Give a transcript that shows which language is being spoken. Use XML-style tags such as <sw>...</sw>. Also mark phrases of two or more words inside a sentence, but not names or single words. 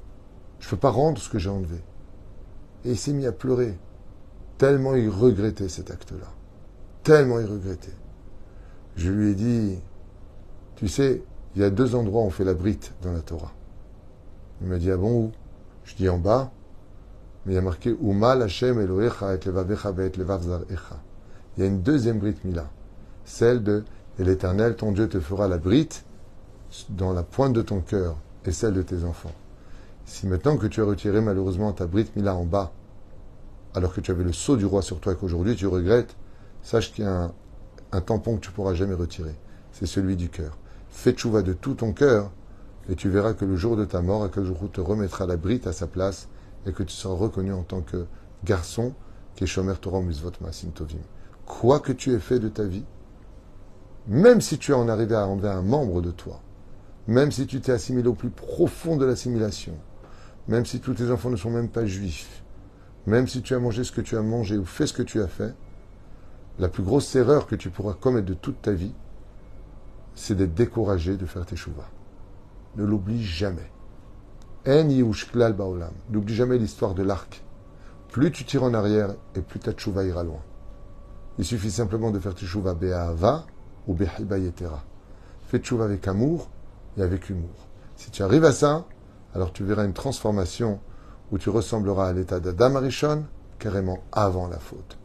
<fr>Je ne peux pas rendre ce que j'ai enlevé. Et il s'est mis à pleurer, tellement il regrettait cet acte-là. Tellement il regrettait. Je lui ai dit, tu sais, il y a 2 endroits où on fait la brite dans la Torah. Il m'a dit, ah bon, où? Je dis en bas, mais il y a marqué</fr> <he>ומל ה' אלוהיך את לבבך ואת לבב זרעך.</he> <fr>Il y a une deuxième</fr> <he>ברית מילה,</he> <fr>celle de et l'Éternel, ton Dieu, te fera la brite dans la pointe de ton cœur et celle de tes enfants. Si maintenant que tu as retiré malheureusement ta</fr> <he>ברית מילה</he> <fr>en bas, alors que tu avais le sceau du roi sur toi et qu'aujourd'hui tu regrettes, sache qu'il y a un tampon que tu ne pourras jamais retirer. C'est celui du cœur. Fais tchouva de tout ton cœur et tu verras que le jour de ta mort, que le jour où te remettra la brite à sa place et que tu seras reconnu en tant que garçon qui est</fr> <he>שומר תורה מצוות מעשים טובים.</he> <fr>Quoi que tu aies fait de ta vie, même si tu en arrivé à enlever un membre de toi, même si tu t'es assimilé au plus profond de l'assimilation, même si tous tes enfants ne sont même pas juifs, même si tu as mangé ce que tu as mangé ou fait ce que tu as fait, la plus grosse erreur que tu pourras commettre de toute ta vie, c'est d'être découragé de faire tes chouvas. Ne l'oublie jamais.</fr> <he>אין יאוש כלל בעולם.</he> <fr>N'oublie jamais l'histoire de l'arc. Plus tu tires en arrière, et plus ta tchouva ira loin. Il suffit simplement de faire tchouva be'ahava ou</fr> <he>בחיבה יתירה.</he> <fr>Fais tchouva avec amour et avec humour. Si tu arrives à ça, alors tu verras une transformation où tu ressembleras à l'état d'Adam Arishon, carrément avant la faute.</fr>